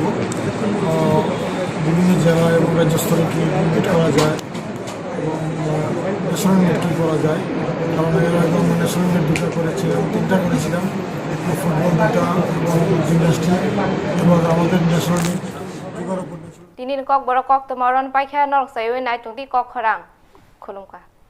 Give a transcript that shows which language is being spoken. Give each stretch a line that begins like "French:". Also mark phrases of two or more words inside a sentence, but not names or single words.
Bangla: বিভিন্ন জেলা এবং রাজ্য স্তরে কী মিট করা যায় এবং
English: national meet
Bangla: কী করা যায়, কারণ এর আগে
English: national meet
Bangla: 2টা করেছিলাম, 3টা করেছিলাম, ফুটবল 2টা এবং জিমন্যাস্টিক, এবং আমাদের
English: national meet
Bangla: 11
Kok Borok: Tinin KOKBOROK KOKTWMA ron paikha norok sayo nai tungti Kok Khorang. Khulumka.